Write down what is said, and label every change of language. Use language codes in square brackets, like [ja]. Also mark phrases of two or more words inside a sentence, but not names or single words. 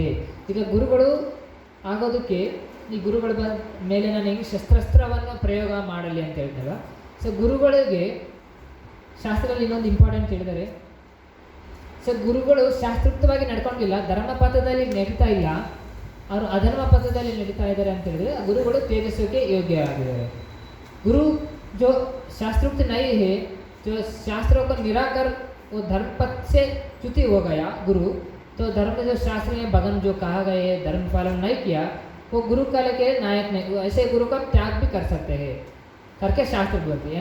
[kn] ಈಗ ಗುರುಗಳು ಆಗೋದಕ್ಕೆ ಈ ಗುರುಗಳ ಮೇಲೆ ನಾನು ಹೆಂಗೆ ಶಸ್ತ್ರಾಸ್ತ್ರವನ್ನು ಪ್ರಯೋಗ ಮಾಡಲಿ ಅಂತ ಹೇಳ್ತಲ್ಲ. ಸೊ ಗುರುಗಳಿಗೆ ಶಾಸ್ತ್ರದಲ್ಲಿ ಇನ್ನೊಂದು ಇಂಪಾರ್ಟೆಂಟ್ ಹೇಳಿದ್ದಾರೆ. ಸೊ ಗುರುಗಳು ಶಾಸ್ತ್ರೋಕ್ತವಾಗಿ ನಡ್ಕೊಂಡಿಲ್ಲ, ಧರ್ಮ ಪಥದಲ್ಲಿ ನಡೀತಾ ಇಲ್ಲ, ಅವರು ಅಧರ್ಮ ಪಥದಲ್ಲಿ ನಡೀತಾ ಇದ್ದಾರೆ ಅಂತ ಹೇಳಿದರೆ ಗುರುಗಳು ತೇಜಸ್ವಿಗೆ ಯೋಗ್ಯರಾಗಿದ್ದಾರೆ. [hi] गुरु जो शास्त्रोक्त नहीं है, जो शास्त्रों को निराकर वो धर्म पथ से च्युति हो गया गुरु, तो धर्म जो शास्त्र में भगवान जो कहा गए धर्म पालन नहीं किया, वो गुरु काल के नायक नहीं, ऐसे गुरु का त्याग भी कर सकते हैं करके शास्त्र बोलते हैं.